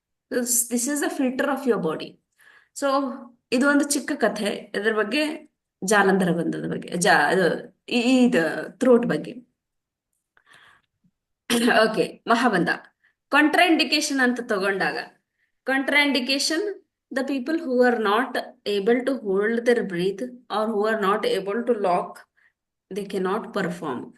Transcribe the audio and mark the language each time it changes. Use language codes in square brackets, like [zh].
[en] This is the filter of your body. [kn] So ಇದು ಒಂದು ಚಿಕ್ಕ ಕಥೆ ಇದ್ರ ಬಗ್ಗೆ, ಜಾಲಂಧರ ಬಂಧದ ಬಗ್ಗೆ, ಇದು ಥ್ರೋಟ್ ಬಗ್ಗೆ. ಓಕೆ, ಮಹಾಬಂಧ. ಕಾಂಟ್ರಾಂಡಿಕೇಶನ್ ಅಂತ ತಗೊಂಡಾಗ, [en] Contraindication, the people who are not able to hold their breath or who are not able to lock, they cannot perform.